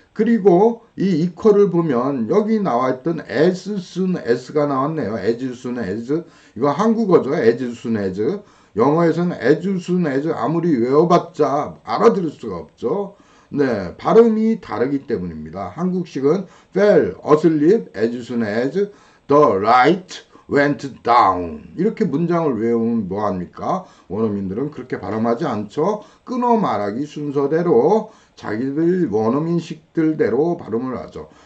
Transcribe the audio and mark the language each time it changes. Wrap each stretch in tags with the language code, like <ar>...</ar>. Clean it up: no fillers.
<ko>그리고 이 이퀄을 보면 여기 나와 있던 as soon as가 나왔네요. as soon as. 이거 한국어죠. as soon as. 영어에서는 as soon as 아무리 외워봤자 알아들을 수가 없죠. 네. 발음이 다르기 때문입니다. 한국식은</ko> <en>fell asleep as soon as the light went down.</en> <ko>이렇게 문장을 외우면 뭐합니까? 원어민들은 그렇게 발음하지 않죠. 끊어 말하기 순서대로 자기들 원어민식들대로 발음을 하죠.</ko>